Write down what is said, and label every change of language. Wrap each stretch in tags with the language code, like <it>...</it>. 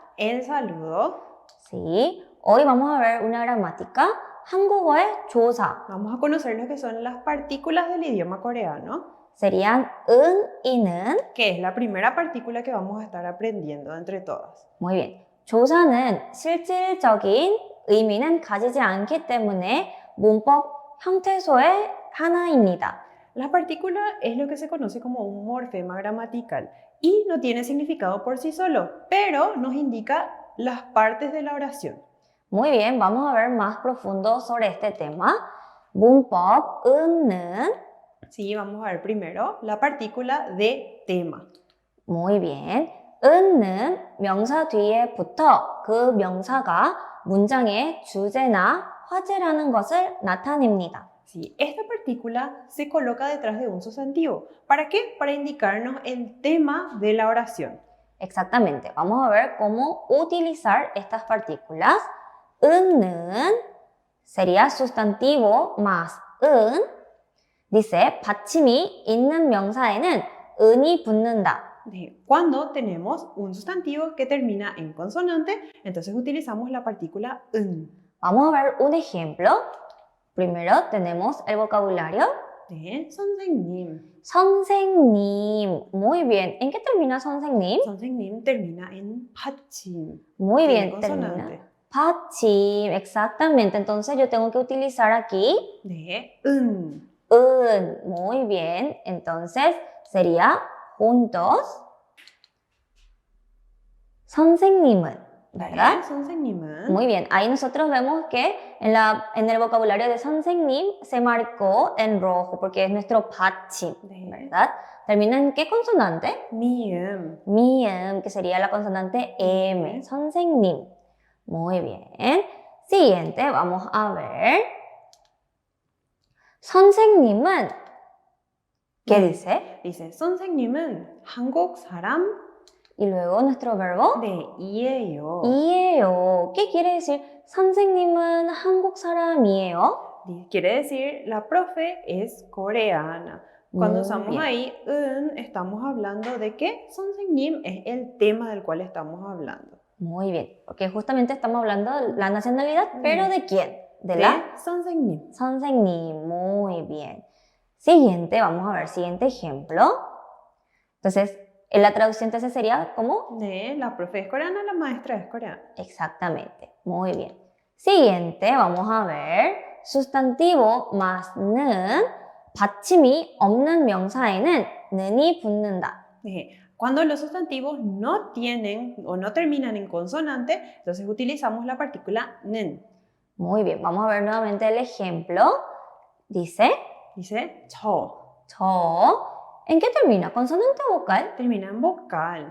<es>El saludo. Sí. Hoy vamos a ver una gramática.</es> <ko>한국어의 조사.</ko> <es>Vamos a conocer lo que son las partículas del idioma coreano, serían 은, 이는. que es la primera partícula que vamos a estar aprendiendo entre todas. Muy bien.</es> <ko>조사는 실질적인 의미는 가지지 않기 때문에 문법 형태소의 하나입니다.</ko> <es>La partícula es lo que se conoce como un morfema gramatical y no tiene significado por sí solo, pero nos indica las partes de la oración. Muy bien, vamos a ver más profundo sobre este tema.</es> <ko>문법 은는.</ko> <es>Sí, vamos a ver primero la partícula de tema. Muy bien.</es> <ko>은는 명사 뒤에 붙어 그 명사가 문장의 주제나 화제라는 것을 나타냅니다.</ko> <es>Sí, esta partícula se coloca detrás de un sustantivo. ¿Para qué? Para indicarnos el tema de la oración. Exactamente. Vamos a ver cómo utilizar estas partículas. 은는 sería sustantivo más 은. Dice,</es> <ko>받침이 있는 명사에는 은이 붙는다.</ko> <es>Cuando tenemos un sustantivo que termina en consonante, entonces utilizamos la partícula 은. Vamos a ver un ejemplo. Primero tenemos el vocabulario.</es> <ko>선생님.</ko> <es>선생님. Muy bien. ¿En qué termina 선생님? 선생님 termina en 받침. Muy bien. Consonante. Termina. 받침. Exactamente. Entonces yo tengo que utilizar aquí.</es> <ko>은.</ko> <es>은. Muy bien. Entonces sería juntos.</es> <ko>선생님은.</ko> <es>¿Verdad?</es> <ko>선생님은.</ko> <es>Muy bien. Ahí nosotros vemos que en el vocabulario de 선생님 se marcó en rojo porque es nuestro 받침, ¿verdad? ¿Termina en qué consonante?</es> <ko>미음.</ko> <es>미음, que sería la consonante M. 선생님. Muy bien. Siguiente, vamos a ver. 선생님은, ¿qué dice? Dice,</es> <ko>선생님은 한국 사람.</ko> <es>Y luego nuestro verbo.</es> <ko>이에요.</ko> <es>이에요. ¿Qué quiere decir?</es> <ko>선생님은 한국 사람이에요.</ko> <es>Quiere decir, la profe es coreana. Cuando usamos ahí 은, estamos hablando de que 선생님 es el tema del cual estamos hablando. Muy bien, porque justamente estamos hablando de la nacionalidad, pero ¿de quién? De la</es> <ko>선생님.</ko> <es>선생님. Muy bien. Siguiente, vamos a ver, siguiente ejemplo. Entonces, en la traducción entonces sería como la profe es coreana, la maestra es coreana. Exactamente, muy bien. Siguiente, vamos a ver. sustantivo más</es> <ko>는 받침이 없는 명사에는 는이 붙는다.</ko> <es>Cuando los sustantivos no tienen o no terminan en consonante, entonces utilizamos la partícula 는. Muy bien, vamos a ver nuevamente el ejemplo. Dice 저. ¿En qué termina? ¿Consonante o vocal? Termina en vocal.</es>